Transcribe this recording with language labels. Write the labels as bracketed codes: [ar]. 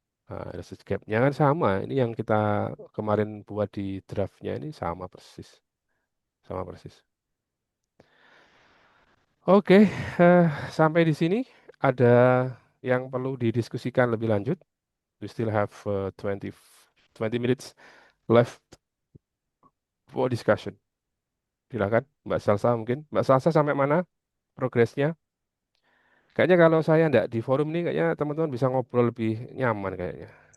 [id] Nah, research gap-nya kan sama. Ini yang kita kemarin buat di draftnya ini sama persis. Sama persis. Oke, eh, sampai di sini ada yang perlu didiskusikan lebih lanjut. [en] We still have 20 minutes left for discussion. [id] Silakan, Mbak Salsa mungkin. Mbak Salsa sampai mana progresnya? Kayaknya kalau saya ndak di forum ini, kayaknya teman-teman bisa ngobrol lebih nyaman kayaknya.